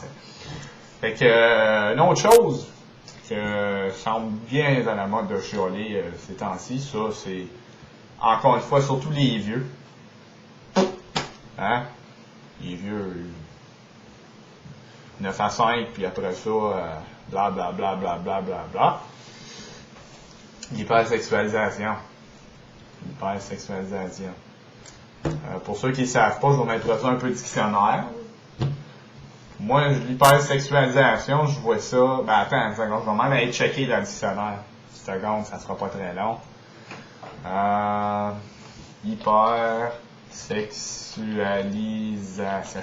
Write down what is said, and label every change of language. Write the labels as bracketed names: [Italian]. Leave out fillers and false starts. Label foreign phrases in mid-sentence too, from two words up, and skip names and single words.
[French] Fait que, une autre chose que semble bien à la mode de chialer ces temps-ci, ça c'est, encore une fois, surtout les vieux. Hein? Les vieux, 9 à 5, puis après ça, bla bla bla bla bla bla bla. L'hypersexualisation. L'hypersexualisation. Pour ceux qui ne savent pas, je vais m'introduire un peu de dictionnaire. Moi, l'hypersexualisation, je vois ça. Ben attends, une seconde, je vais même aller checker dans le dictionnaire. Une seconde, ça sera pas très long. Hypersexualisation.